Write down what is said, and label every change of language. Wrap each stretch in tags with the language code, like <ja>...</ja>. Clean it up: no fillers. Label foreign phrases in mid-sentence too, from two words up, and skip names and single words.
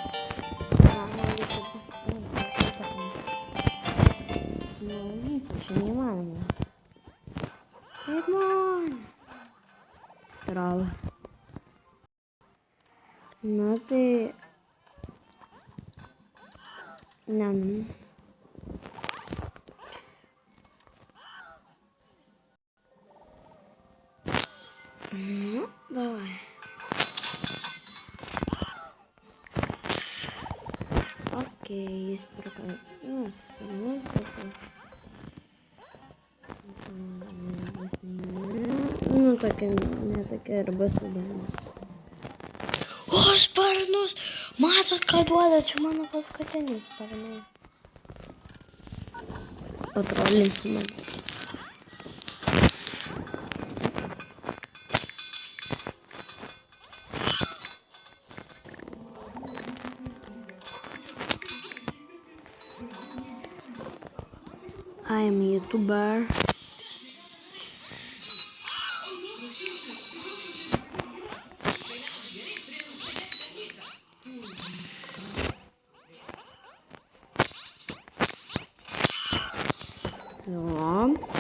<lt>Čia neįmanoma. Kaip man? Trala. Na tai... Ne.</lt> <ru>Ну, давай. Окей, есть прокат.</ru> <uk>Ну, так и не таке робити вдома. О,</uk> <lt>sparnus! Matot, ką duoda, čia mano paskutinis sparnai. Patrolinsi man.</lt> <en>I am a YouTuber.</en> <lt>Jo.</lt>